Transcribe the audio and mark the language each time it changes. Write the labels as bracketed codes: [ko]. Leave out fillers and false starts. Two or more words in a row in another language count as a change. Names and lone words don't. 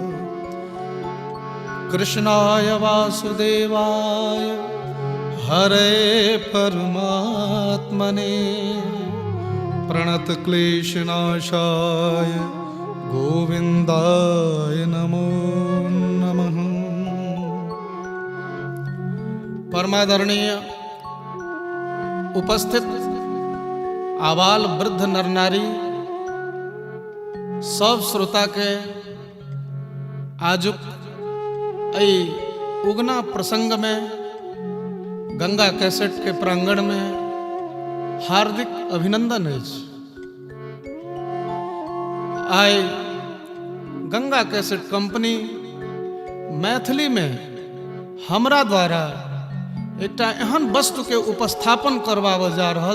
[sa] कृष्णाय वासुदेवाय हरे परमात्मने प्रणतक्लेशनाशाय गोविन्दाय नमो नमः। [mai] परमादरणीय उपस्थित आबाल वृद्ध नर नारी सब श्रोता के आजुक उगना प्रसंग में गंगा कैसेट के प्रांगण में हार्दिक अभिनंदन है। आय गंगा कैसेट कंपनी मैथिली में हमरा द्वारा एकटा एहन वस्तु के उपस्थापन करवाब जा रहल